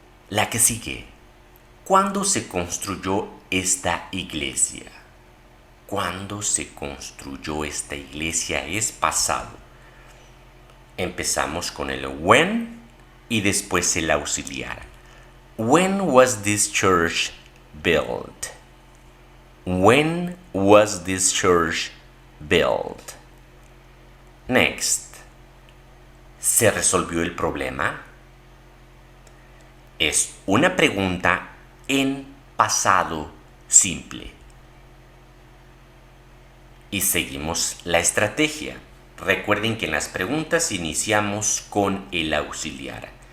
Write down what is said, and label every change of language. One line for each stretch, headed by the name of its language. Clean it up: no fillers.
Spanish: La que sigue. ¿Cuándo se construyó esta iglesia? ¿Cuándo se construyó esta iglesia? Es pasado. Empezamos con el when y después el auxiliar.
English: When was this church built? When was this church built? Next.
Spanish: ¿Se resolvió el problema? Es una pregunta en pasado simple. Y seguimos la estrategia. Recuerden que en las preguntas iniciamos con el auxiliar.